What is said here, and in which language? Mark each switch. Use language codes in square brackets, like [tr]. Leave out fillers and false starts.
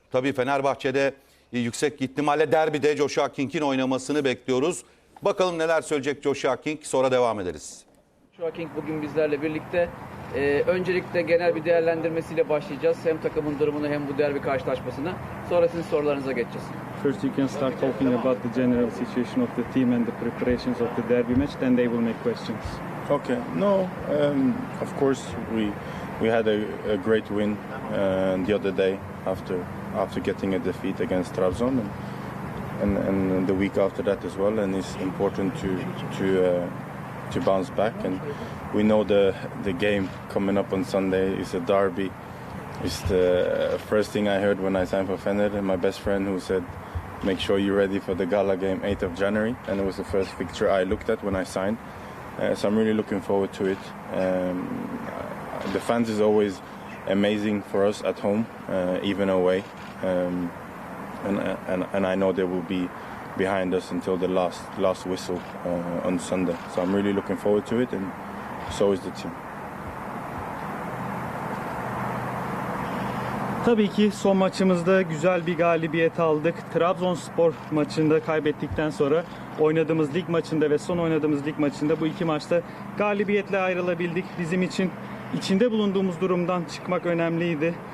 [tr] Tabii Fenerbahçe'de yüksek ihtimalle derbide Joshua King'in oynamasını bekliyoruz. Bakalım neler söyleyecek Joshua King, sonra devam ederiz. Joshua King bugün bizlerle birlikte. Öncelikle genel bir değerlendirmesiyle başlayacağız. Hem takımın durumunu hem bu derbi karşılaşmasını. Sonra sizin sorularınıza geçeceğiz. [en] First you can start talking about the general situation of the team and the preparations of the derby match, then they will make questions. Okay. No, of course we had a great win the other day after getting a defeat against Trabzon and the week after that as well, and it's important to bounce back. And we know the game coming up on Sunday is a derby. It's the first thing I heard when I signed for Fener, my best friend who said, make sure you're ready for the gala game 8th of January, and it was the first fixture I looked at when I signed. So I'm really looking forward to it. The fans is always amazing for us at home, even away, and I know they will be behind us until the last whistle on Sunday. So I'm really looking forward to it, and so is the team. [tr] Tabii ki son maçımızda güzel bir galibiyet aldık. Trabzonspor maçında kaybettikten sonra oynadığımız lig maçında ve son oynadığımız lig maçında bu iki maçta galibiyetle ayrılabildik. Bizim için içinde bulunduğumuz durumdan çıkmak önemliydi.